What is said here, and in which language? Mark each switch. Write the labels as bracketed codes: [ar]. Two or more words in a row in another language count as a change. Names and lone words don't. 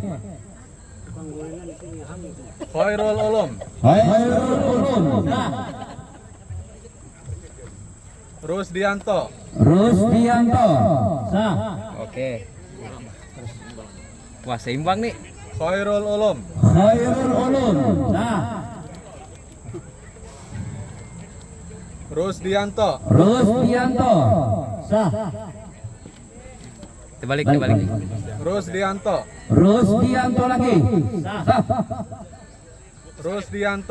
[id] Khairul Ulum. Khairul Ulum. Rusdianto. Rusdianto. Oke. Wah, seimbang nih. Khairul Ulum. Khairul Ulum. Rusdianto. Rusdianto. Terbalik. Rusdianto. Rusdianto lagi. Rusdianto.